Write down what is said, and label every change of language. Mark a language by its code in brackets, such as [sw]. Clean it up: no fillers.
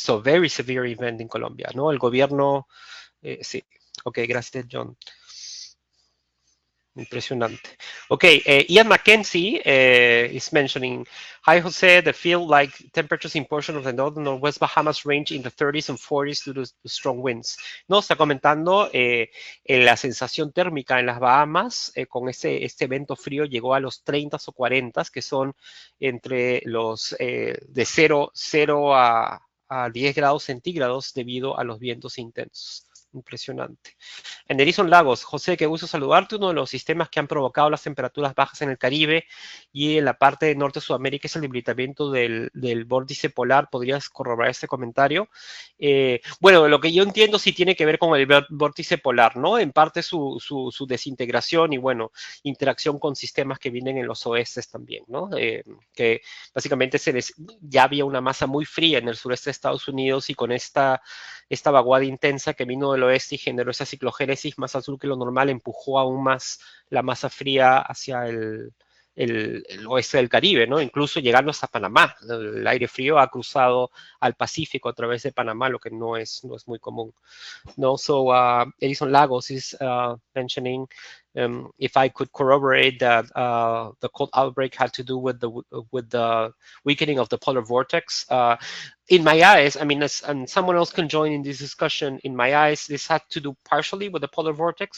[en] So very severe event in Colombia, [es] ¿no? El gobierno, sí. Okay, gracias, John. Impresionante. [en] Okay, Ian McKenzie is mentioning, hi, Jose, the feel-like temperatures in portion of the northern northwest Bahamas range in the 30s and 40s due to strong winds. [es] No, está comentando la sensación térmica en las Bahamas con este evento frío llegó a los 30s o 40s, que son entre los de 0 a 10 grados centígrados debido a los vientos intensos. Impresionante. Anderson Lagos, José, qué gusto saludarte. Uno de los sistemas que han provocado las temperaturas bajas en el Caribe y en la parte de norte de Sudamérica es el debilitamiento del vórtice polar. ¿Podrías corroborar este comentario? Bueno, lo que yo entiendo sí tiene que ver con el vórtice polar, ¿no? En parte su desintegración y, bueno, interacción con sistemas que vienen en los oestes también, ¿no? Que básicamente ya había una masa muy fría en el sureste de Estados Unidos y con esta vaguada intensa que vino del oeste y generó esa ciclogénesis más al sur que lo normal, empujó aún más la masa fría hacia el oeste del Caribe, ¿no? Incluso llegando hasta Panamá. El aire frío ha cruzado al Pacífico a través de Panamá, lo que no es muy común. [en] No, so Edison Lagos is mentioning if I could corroborate that the cold outbreak had to do with the weakening of the polar vortex. In my eyes, I mean, and someone else can join in this discussion, in my eyes, this had to do partially with the polar vortex.